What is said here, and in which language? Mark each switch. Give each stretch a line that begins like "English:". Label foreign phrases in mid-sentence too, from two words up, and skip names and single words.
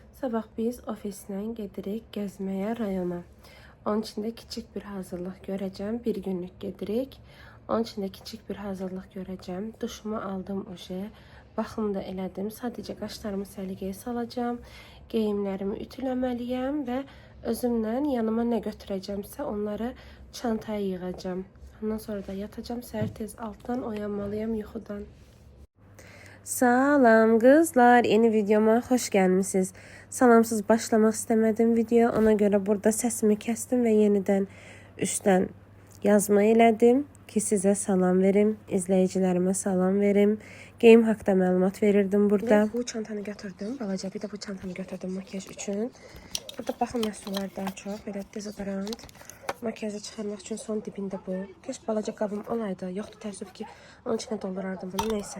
Azerbaijani: Sabah biz ofislə gedirik gəzməyə rayona.
Turkish: Onun için de küçük bir hazırlıq görəcəm. Bir günlük gedirik. Onun için de küçük bir hazırlıq görəcəm.
Azerbaijani: Duşumu aldım oje. Baxım da elədim. Sadəcə qaşlarımı səliqəyə salacağım. Geyimlərimi ütüləməliyəm və özümlə yanıma nə götürəcəmsə onları çantaya yığacağım. Ondan sonra da yatacağım. Səhər tez altdan oyanmalıyam yuxudan.
Turkish: Salam kızlar, yeni videoma hoş gelmişsiniz. Salamsız başlamak istemedim video, ona göre burada sesimi kestim ve yeniden üstten yazma elədim ki size salam verim, izleyicilerime salam verim.
Azerbaijani: Geyim haqqında məlumat verirdim burada. Bu çantanı götürdüm, balaca bir de bu çantanı götürdüm makyaj üçün. Burada baxım məhsullar daha çox, belə dezodorant. Makyajı çıxarmaq üçün son dibində bu. Keş balaca qabım olaydı, yoxdur təəssüf ki, onun içine doldurardım bunu, neyse.